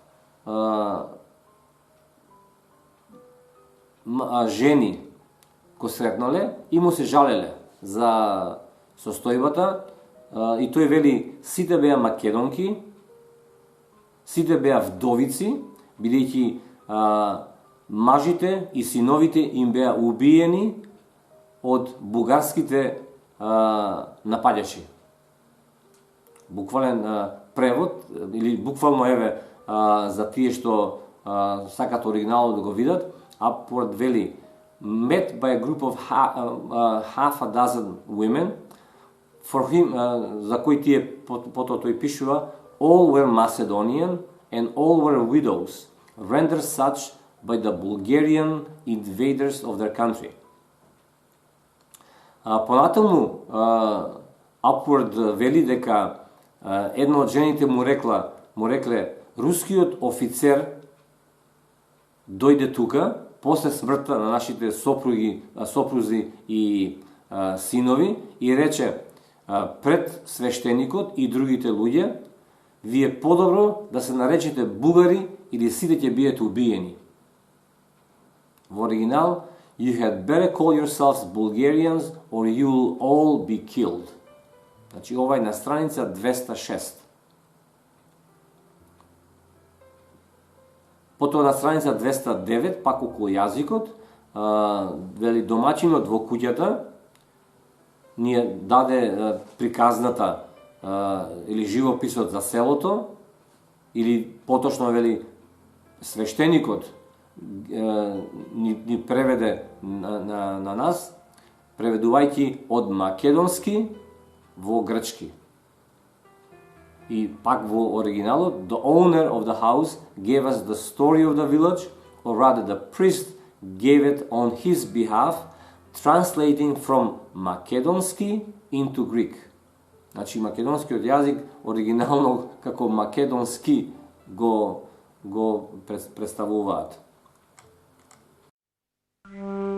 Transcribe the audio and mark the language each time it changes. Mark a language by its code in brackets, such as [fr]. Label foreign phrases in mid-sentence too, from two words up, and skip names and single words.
[mk] жени го сретнале и му се жалеле за состојбата и тој вели сите беа македонки, сите беа вдовици, бидејќи мажите и синовите им беа убиени од бугарските нападачи. Буквален превод, или буквално еве за тие што сакат оригиналот да го видат, Upward вели [en] met by a group of half a dozen women, for him, [mk] за кои тие потоа тој пишува, [en] all were Macedonian and all were widows, rendered such by the Bulgarian invaders of their country. [mk] Понатаму Upward вели дека една од жените му рекле рускиот офицер дојде тука после смртта на нашите сопрузи и синови и рече пред свештеникот и другите луѓе, вие подобро да се наречете бугари или сите ќе биете убиени. Во оригинал, [en] you had better call yourselves Bulgarians or you'll all be killed. [mk] Значи ова е на страница 206. Потоа на страница 209, пак околу јазикот, вели домачинот во куќата ни даде приказната или живописот за селото, или поточно вели свештеникот ни преведе на нас, преведувајќи од македонски во грчки. И пак во оригиналот, [en] the owner of the house gave us the story of the village, or rather the priest gave it on his behalf, translating from македонски into Greek. [mk] Значи македонскиот јазик оригинално како македонски го представуваат.